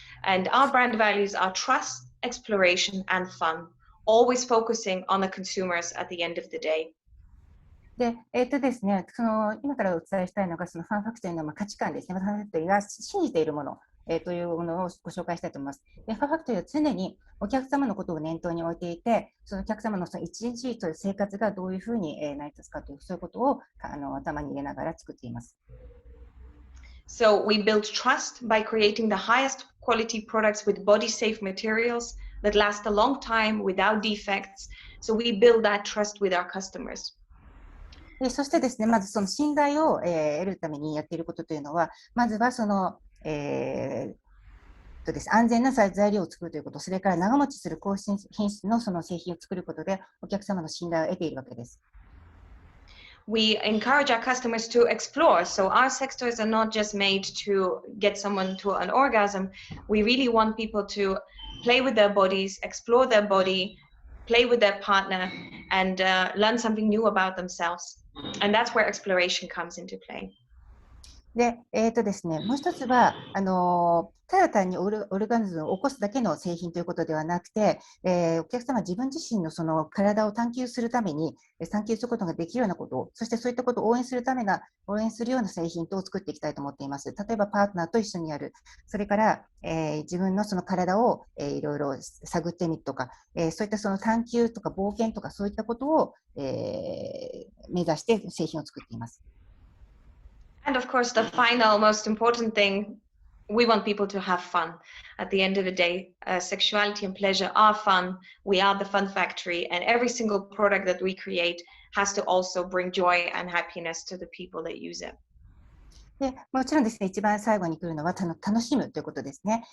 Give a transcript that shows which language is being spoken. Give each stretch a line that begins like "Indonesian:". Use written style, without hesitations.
English: And our brand values are trust, exploration, and fun, always focusing on the consumers at the end of the day.
Japanese: で、ですね、今からお伝えしたいのが、ファンファクトリーの価値観ですね。ファンファクトリーが信じているもの、というものをご紹介したいと思います。で、ファンファクトリーは常にお客様のことを念頭に置いていて、そのお客様の一日という生活がどういうふうに成り立つかという、そういうことを頭に入れながら作っています。
English: So we build trust by creating the highest quality products with body-safe materials that last a long time without defects. So we build that trust with our customers.
Japanese: そしてですね、まずその信頼を、得るためにやっていることというのは、まずは安全な材料を作るということ、それから長持ちする高品質のその製品を作ることで、お客様の信頼を得ているわけです。
English: We encourage our customers to explore. So our sex toys are not just made to get someone to an orgasm. We really want people to play with their bodies, explore their body, play with their partner, and learn something new about themselves. And that's where exploration comes into play.
Japanese: で、ですね、もう一つは、ただ単にオルガニズムを起こすだけの製品ということではなくて、お客様自分自身のその体を探求するために、探求することができるようなことを、そしてそういったことを応援するような製品を作っていきたいと思っています。例えばパートナーと一緒にやる、それから、自分のその体を、いろいろ探ってみるとか、そういったその探求とか冒険とかそういったことを、目指して製品を作っています。
English: And of course, the final, most important thing, we want people to have fun. At the end of the day, sexuality and pleasure are fun. We are the Fun Factory, and every single product that we create has to also bring joy and happiness to the people that use it.
Japanese: でもちろんですね、一番最後に来るのは楽しむということですね。